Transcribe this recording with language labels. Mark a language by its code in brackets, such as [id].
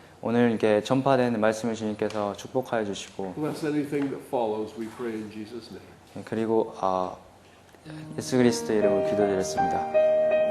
[ko] 오늘 이렇게 전파된 말씀을 주님께서 축복하여 주시고 [en] Bless anything that follows, we pray in Jesus' name. [ko] 그리고 예수 그리스도 이름으로 기도드렸습니다.